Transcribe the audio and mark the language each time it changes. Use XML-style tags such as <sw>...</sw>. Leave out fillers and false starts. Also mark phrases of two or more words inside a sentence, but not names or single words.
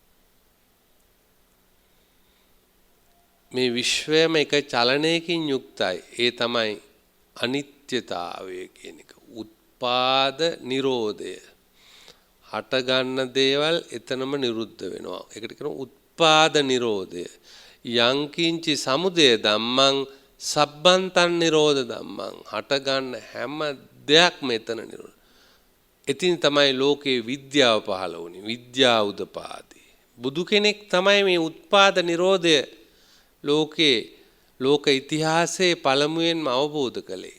<si>මේ විශ්වයම එක චලනයකින් යුක්තයි. ඒ තමයි අනිත්‍යතාවය කියන එක. උත්පාද නිරෝධය. හට ගන්න දේවල් එතනම නිරුද්ධ වෙනවා. ඒකට කියනවා උත්පාද නිරෝධය.</si> <pi>යංකින්චි සමුදය ධම්මං සබ්බන්තං නිරෝධ ධම්මං.</pi> <si>හට ගන්න හැම දෙයක්ම එතන නිරෝධ. ඉතින් තමයි ලෝකේ විද්‍යාව පහළ වුණේ. විද්‍යාව උදපාදී. බුදු කෙනෙක් තමයි මේ උත්පාද නිරෝධය ලෝක ඉතිහාසයේ පළමුවෙන්ම අවබෝධ කළේ.</si>